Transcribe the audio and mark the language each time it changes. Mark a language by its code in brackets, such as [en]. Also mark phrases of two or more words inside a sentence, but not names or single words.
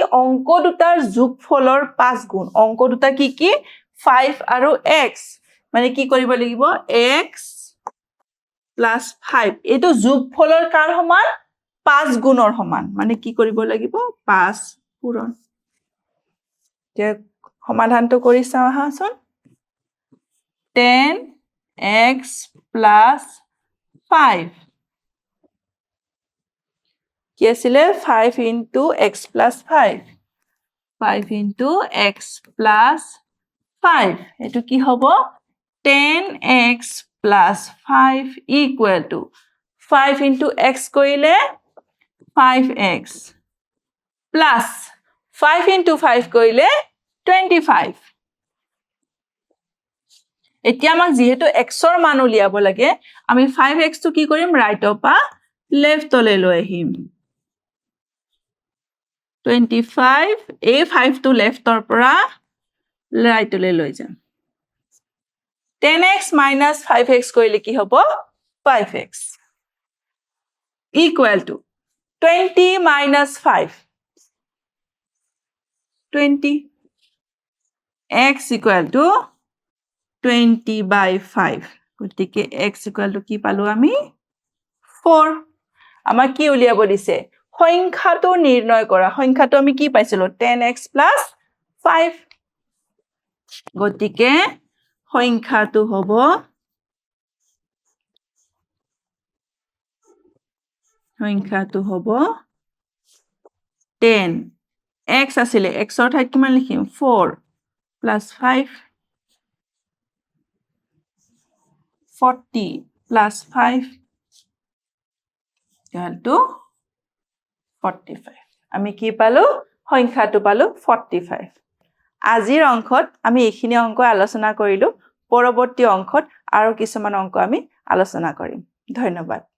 [as] অংক দুটাৰ যোগফলৰ 5 গুণ অংক দুটা কি কি 5 আৰু x মানে কি কৰিব লাগিব [en] x plus 5 [as] এটো যোগফলৰ কাৰ সমান 5 গুণৰ সমান মানে কি কৰিব লাগিব 5 পূৰণ তে সমাধানটো কৰি চাও আহাচোন [en] 10x plus 5 [as] কি আছিলে [en] 5 into x plus 5 5 into x plus 5 [as] এটো কি হ'ব [en] 10x plus 5 equal to 5 into x [as] কৰিলে [en] 5x plus 5 into 5 [as] কৰিলে 25 এতিয়া আমাক যেহেতু x ৰ মান উলিয়াব লাগে আমি 5x টো কি কৰিম ৰাইটৰ পা লেফটলৈ লৈ আহিম 25 এই 5 টো লেফটৰ পৰা ৰাইটলৈ লৈ যাম [en] 10x minus 5x [as] কৰিলে কি হ'ব 5x [en] equal to 20 minus 5 20 x equal to 20 by 5 [as] গতিকে [en] x equal to [as] কি পালো আমি 4 আমাক কি উলিয়াব দিছে সংখ্যাটো নিৰ্ণয় কৰা সংখ্যাটো আমি কি পাইছিলো [en] 10x plus [as] 5 গতিকে সংখ্যাটো হ'ব 10 x আছিলে x ৰ ঠাইত কিমান লিখিম [en] 4 plus 5 40 plus 5 equal to 45 [as] আমি কি পালো সংখ্যাটো পালো 45 আজিৰ অংকত আমি এইখিনি অংক আলোচনা কৰিলো পৰৱৰ্তী অংকত আৰু কিছুমান অংক আমি আলোচনা কৰিম ধন্যবাদ